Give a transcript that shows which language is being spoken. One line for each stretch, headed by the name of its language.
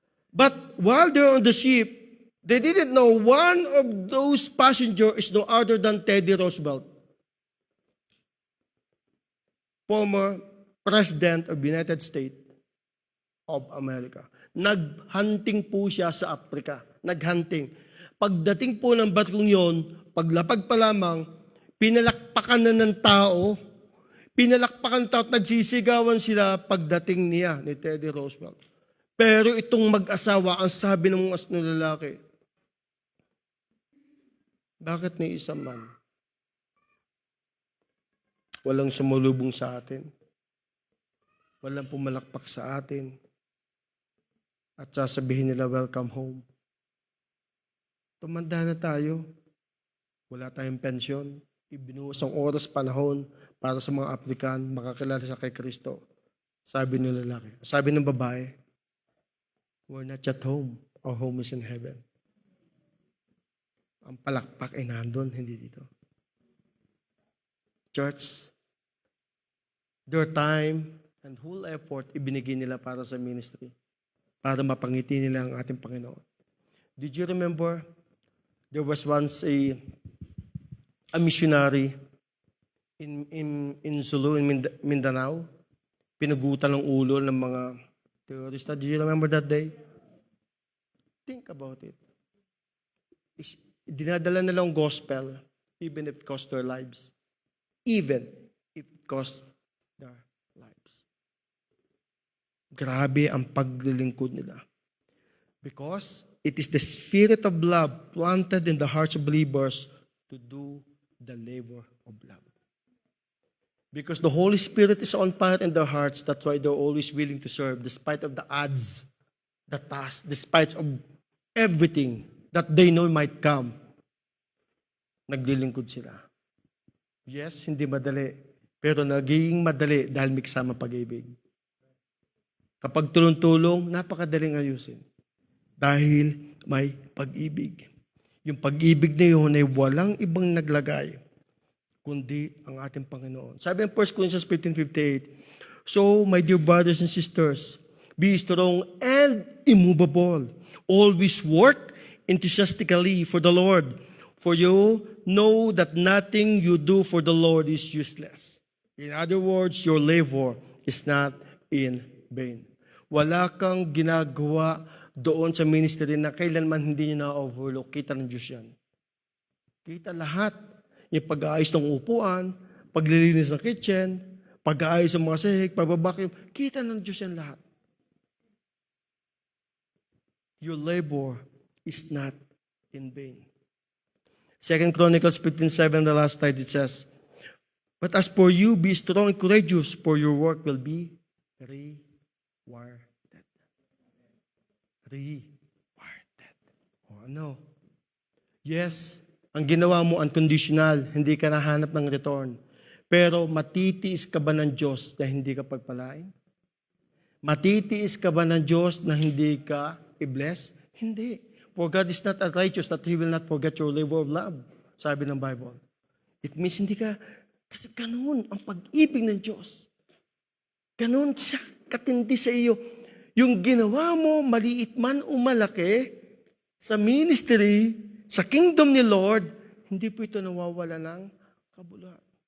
English: But while they're on the ship, they didn't know one of those passengers is no other than Teddy Roosevelt, former President of the United States of America.
Filipino: Naghunting po siya sa Africa. Naghunting. Pagdating po ng barkong yon, paglapag pa lamang, pinalakpakan na ng tao, at nagsisigawan sila pagdating niya ni Teddy Roosevelt. Pero itong mag-asawa, ang sabi ng mga lalaki, bakit may isang man? Walang sumulubong sa atin. Walang pumalakpak sa atin. At sasabihin nila,
English: welcome home.
Filipino: Tumanda na tayo. Wala tayong pensyon. Ibinuhos ang oras, panahon para sa mga African makakilala sa kay Kristo. Sabi ng lalaki. Sabi ng babae,
English: we're not at home. Our home is in heaven.
Filipino: Ang palakpak ay nandun, hindi dito.
English: Church, their time and whole effort
Filipino: ibinigay nila para sa ministry. Para mapangiti nila ang ating Panginoon.
English: Did you remember, there was once a missionary in Sulu, in Mindanao.
Filipino: Pinugutan ng ulo ng mga terorista.
English: Did you remember that day? Think about it.
Filipino: Dinadala nilang
English: gospel even if it cost their lives. Even if it cost their lives.
Filipino: Grabe ang paglilingkod nila.
English: Because it is the spirit of love planted in the hearts of believers to do the labor of love. Because the Holy Spirit is on fire in their hearts, that's why they're always willing to serve despite of the odds, the task, despite of everything that they know might come.
Filipino: Naglilingkod sila. Yes, hindi madali. Pero naging madali dahil may kasama pag-ibig. Kapag tulong-tulong, napakadaling ayusin. Dahil may pag-ibig. Yung pag-ibig na yun ay walang ibang naglagay, kundi ang ating Panginoon. Sabi ng
English: 1 Corinthians 15:58, so, my dear brothers and sisters, be strong and immovable. Always work enthusiastically for the Lord. For you know that nothing you do for the Lord is useless. In other words, your labor is not in vain.
Filipino: Wala kang ginagawa doon sa ministry na kailanman hindi nyo na-overlook. Kita ng Diyos yan. Kita lahat. Yung pag-aayos ng upuan, paglilinis ng kitchen, pag-aayos ng mga sahig, pagbabakim, kita ng Diyos yan lahat.
English: Your labor is not in vain. 2 Chronicles 15:7, the last slide, it says, "But as for you, be strong and courageous, for your work will be rewarded."
Filipino: Rewarded. O ano? Yes, ang ginawa mo unconditional, hindi ka nahanap ng return. Pero matitiis ka ba ng Diyos na hindi ka pagpalain? Matitiis ka ba ng Diyos na hindi ka i-bless? Hindi.
English: For God is not unrighteous that He will not forget your labor of love.
Filipino: Sabi ng Bible.
English: It means
Filipino: hindi ka, kasi ganun ang pag-ibig ng Diyos. Ganun siya katindi sa iyo. Yung ginawa mo, maliit man o malaki, sa ministry, sa kingdom ni Lord, hindi po ito nawawala ng kabuluhan.